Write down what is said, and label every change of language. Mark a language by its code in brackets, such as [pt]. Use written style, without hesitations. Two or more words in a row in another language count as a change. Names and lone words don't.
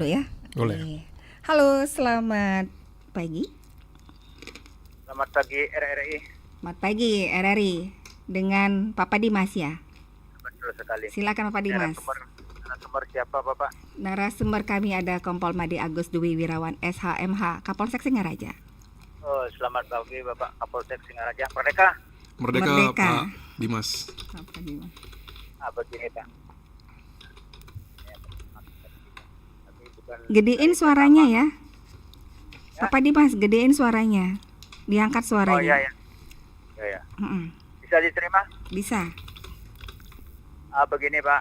[id] dulu ya. Boleh. Oke. Halo, selamat pagi. Selamat pagi RRI. Selamat pagi RRI dengan Papa Dimas ya. Betul sekali. Silakan Papa Dimas. Narasumber siapa Bapak? Narasumber kami ada Kompol Made Agus Dwi Wirawan SHMH Kapolsek Singaraja. Oh, selamat pagi Bapak Kapolsek Singaraja. Merdeka. Merdeka, Merdeka. Pak Dimas. Papa Dimas. Begini Pak. Tapi bukan Gedein suaranya ya. Papa Dimas, gedein suaranya. Diangkat Oh suaranya. iya ya. Ya. Mm-mm. Bisa diterima? Bisa. Begini Pak.